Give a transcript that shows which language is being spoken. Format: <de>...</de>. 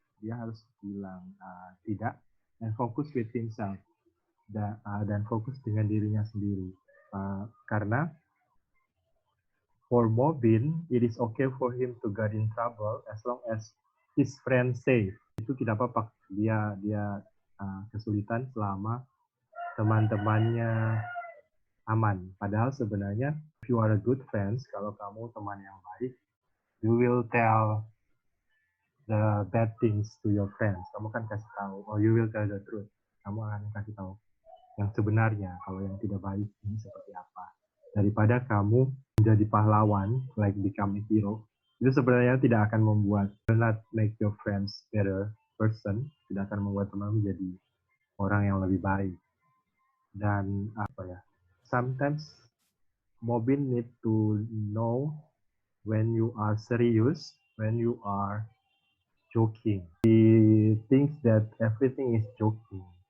<id>Dia harus bilang tidak</id> <en>and focus with himself,</en> <id>dan fokus dengan dirinya sendiri.</id> <en>Karena for Mobin, it is okay for him to get in trouble as long as his friends safe.</en> <id>Itu tidak apa-apa. Dia kesulitan selama teman-temannya aman. Padahal sebenarnya</id> <en>if you are a good friends,</en> <id>kalau kamu teman yang baik,</id> <en>you will tell the bad things to your friends.</en> <id>Kamu kan kasih tahu,</id> <en>or you will tell the truth.</en> <id>Kamu akan kasih tahu yang sebenarnya, kalau yang tidak baik ini seperti apa. Daripada kamu menjadi pahlawan,</id> <en>like become a hero,</en> <id>itu sebenarnya tidak akan membuat,</id> <en>will not make your friends better person,</en> <id>tidak akan membuat teman menjadi orang yang lebih baik.</id> <en>Dan sometimes Mobin need to know when you are serious, when you are joking. He thinks that everything is joking.</en>